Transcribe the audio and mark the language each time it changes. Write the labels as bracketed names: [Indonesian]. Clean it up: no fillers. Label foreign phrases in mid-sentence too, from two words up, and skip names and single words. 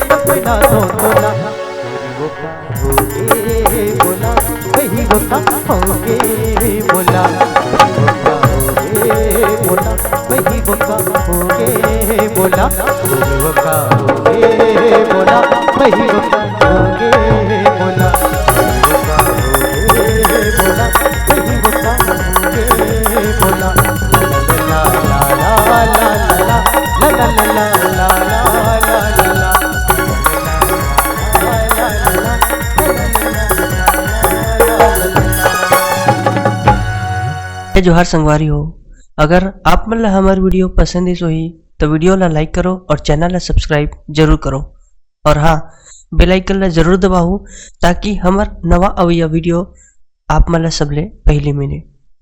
[Chhattisgarhi] सपना तो तोला वो का होगे बोला, वही वो का होगे बोला, वो का होगे बोला, वही वो का होगे बोला, वो का होगे बोला, वही वो का होगे बोला, वो का होगे बोला, वही वो का होगे बोला। ला ला ला ला ला ला ला ला ला ला ला। जोहार संगवारी हो, अगर आप मन ला हमार वीडियो पसंद ही तो वीडियो ला लाइक करो और चैनल ला सब्सक्राइब जरूर करो, और हाँ बेल आइकन ला जरूर दबाओ ताकि हमार नवा अवैया वीडियो आप मन ला सबले पहले मिले।